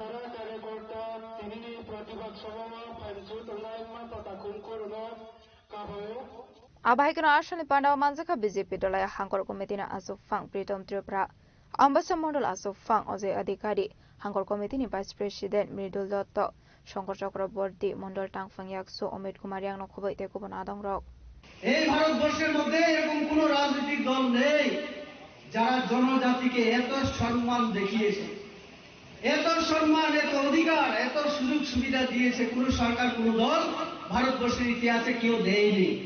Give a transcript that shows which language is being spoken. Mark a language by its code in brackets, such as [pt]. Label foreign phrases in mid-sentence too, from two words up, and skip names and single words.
[trp] आबाहिकन आसनि पान्डाव मानजाखा बीजेपी दलाय हांकर कमिटिनि आसुफां प्रीतम त्रिपुरा आम्बासा मण्डल आसुफां अजय अधिकारी हांकर कमिटिनि भाइस प्रेसिडेंट मृदुल दत्त शंकर चक्रवर्ती मंडल टांगफां याकसु अमित कुमार यांनो खबैते कुबनादं रक [bn] এই ভারতবর্ষের মধ্যে এরকম কোন রাজনৈতিক দল নেই যারা জনজাতিকে এত সম্মান দেখিয়েছে, এত সম্মান, এত অধিকার, এত সুযোগ সুবিধা দিয়েছে কোন সরকার কোন দল ভারতবর্ষের ইতিহাসে কেউ দেয়নি।